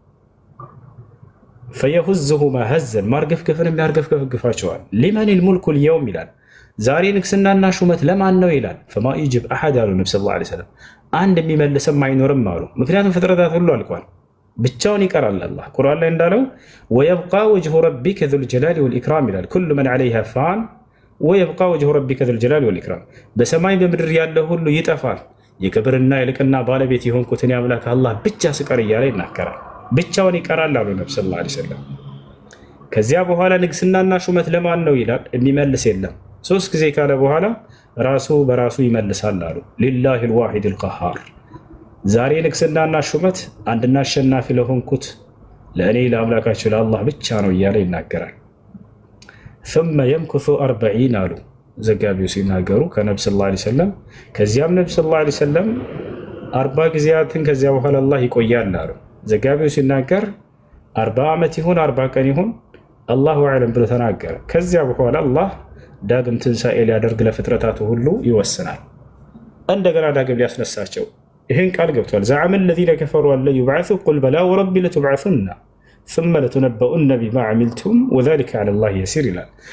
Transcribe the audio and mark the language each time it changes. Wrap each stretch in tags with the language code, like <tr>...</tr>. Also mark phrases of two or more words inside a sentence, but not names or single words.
<ar>فيهزهما هزا</ar> <am>ማርገፍገፍንም ያርገፍገፍግፋቸዋል።</am> <ar>لمن الملك اليوم</ar> <am>ይላል ዛሬ ንግስናና ሹመት ለማን ነው ይላል።</am> <ar>فما يجيب أحد</ar> <am>አሉ ነብዩ</am> <ar>صلى الله عليه وسلم</ar> <am>አንድ የሚመልስም አይኖርም አሉ። ምክንያቱም ፍጥረታት ሁሉ አልቋል፣ ብቻውን ይቀራል። አላህ ቁርአን ላይ እንዳለው</am> <ar>ويبقى وجه ربك ذو الجلال والإكرام</ar> <am>ይላል።</am> <ar>كل من عليها فان ويبقى وجه ربك ذو الجلال والإكرام።</ar> <am>በሰማይ በምድር ያለ ሁሉ ይጠፋል፣ የክብርና የልቅና ባለቤት የሆንኩትን የአምላክ አላህ ብቻ ስቀር እያለ ይናገራል። ብቻውን ይቀራል አሉ ነብዩ</am> <ar>صلى الله عليه وسلم።</ar> <am>ከዚያ በኋላ ንግስናና ሹመት ለማን ነው ይላል። የሚመልስ የለም። 3 ጊዜ ካለ በኋላ ራሱ በራሱ ይመልሳል አሉ።</am> <ar>لله الواحد القهار</ar> <am>ዛሬ ንግስናና ሹመት አንድና አሸናፊ ለሆንኩት ለእኔ ለአምላካችሁ ለአላህ ብቻ ነው እያለ ይናገራል።</am> <ar>ثم يمكث</ar> <am>40 አሉ ዘጋቢው ሲናገሩ ከነብዩ</am> <ar>صلى الله عليه وسلم።</ar> <am>ከዚያም ነብዩ</am> <ar>صلى الله عليه وسلم</ar> <am>40 ጊዜያትን ከዚያ በኋላ አላህ ይቆያል አሉ። ዘጋቢው ሲናገር 40 ዓመት ይሁን 40 ቀን ይሁን</am> <ar>الله أعلم</ar> <am>ብሎ ተናገረ። ከዚያ በኋላ አላህ ዳግም ትንሣኤ ሊያደርግ ለፍጥረታቱ ሁሉ ይወስናል። እንደገና ዳግም ሊያስነሳቸው ይህን ቃል ገብቷል።</am> <ar>زعم الذين كفروا أن لن يبعثوا قل بلى وربي لتبعثن ثم لتنبؤن بما عملتم وذلك على الله يسير</ar> <am>ይላል።</am>